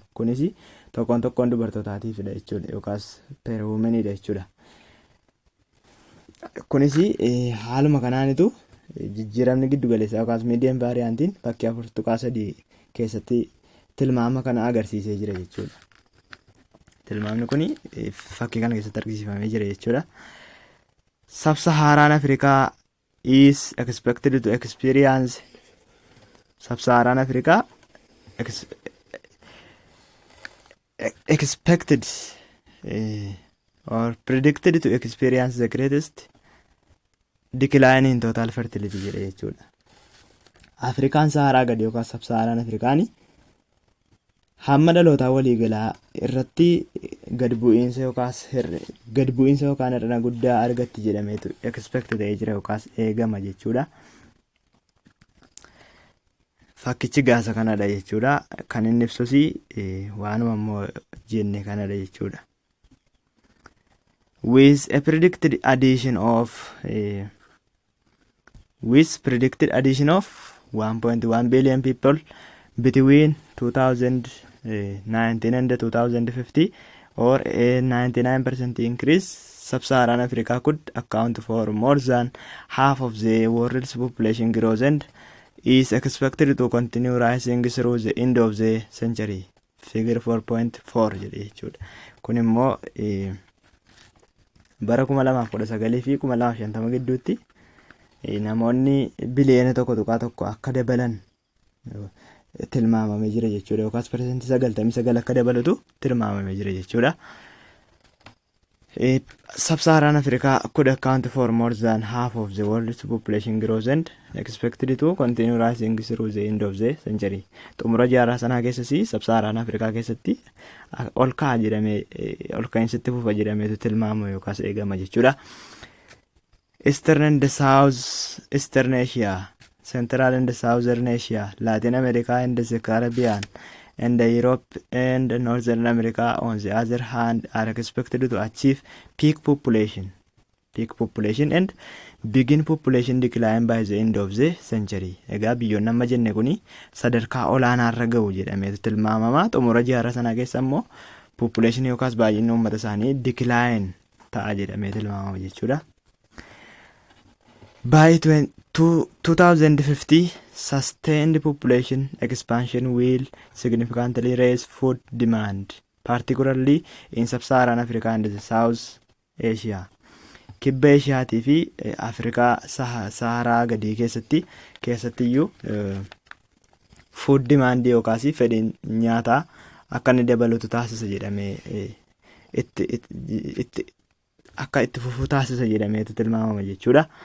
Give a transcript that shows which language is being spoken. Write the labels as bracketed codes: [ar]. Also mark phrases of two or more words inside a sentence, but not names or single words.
[om] Kunis tokkoon dubartootaatiifidha jechuudha yookaas [en] per womanidha [om] jechuudha. Kunis haaluma kanaanitu jijjiiramni giddu galeessaa yookaas miidiyaan vaariyaantiin fakkii 4.3 keessatti tilmaama kana agarsiisee jira jechuudha. Tilmaamni kun fakkii kana keessatti argisiifamee jira jechuudha. [en] Sub-Saharan Africa is expected to experience Sub-Saharan Africa expected or predicted to experience the greatest decline in total fertility [om] jedhe jechuudha. Afrikaan Saharaa gadi yookaan Sub-Saharan Afrikaan hamma dhalootaa waliigalaa irratti gad bu'iinsa yookaan hir'ina guddaa argatti jedhameetu expect ta'ee jira yookaas eegama jechuudha. Fakkichi gaasa kanadha jechuudha. Kan inni ibsus waanuma immoo jenne kanadha jechuudha. [en] With a predicted addition of 1.1 billion people between 2019 and 2050, or a 99% increase, Sub-Saharan Africa could account for more than half of the world's population growth and is expected to continue rising through the end of the century. [om] Figure 4.4 jedhe jechuudha. Kun immoo bara 2019 fi 2050 gidduutti namoonni biliyoona tokko akka dabalan tilmaamamee jira jechuudha. Yookaas persentii 99 akka dabalatu tilmaamamee jira jechuudha. [en] Sub-Saharan Africa could account for more than half of the world's population growth and expected to continue rising through the end of the century. [om] Xumura jaarraa sanaa keessatti Sub-Saharan Africa keessatti ol ka'a jedhamee ol ka'iinsitti fufa jedhameetu tilmaamama yookaas eegama jechuudha. [en] Eastern and South Eastern Asia, Central and Southern Asia, Latin America and the Caribbean, and Europe and Northern America on the other hand are expected to achieve peak population and begin population decline by the end of the century. [om] Egaa biyyoonni amma jenne kuni sadarkaa olaanaa irra ga'u jedhameetu tilmaamama. Xumura jaarraa sanaa keessa immoo population yookaas baay'inni uummata isaanii decline ta'a jedhamee tilmaamama jechuudha. [en] By 2050, sustained population expansion will significantly raise food demand, particularly in Sub-Saharan Africa and South Asia. [om] Kibba Eeshiyaatii fi Afrikaa Saharaa gadii keessattiyyuu [en] food demand [om] yookaas fedhiin nyaataa akka inni dabalatu taasisa jedhamee akka itti fufu taasisa jedhameetu tilmaamama jechuudha.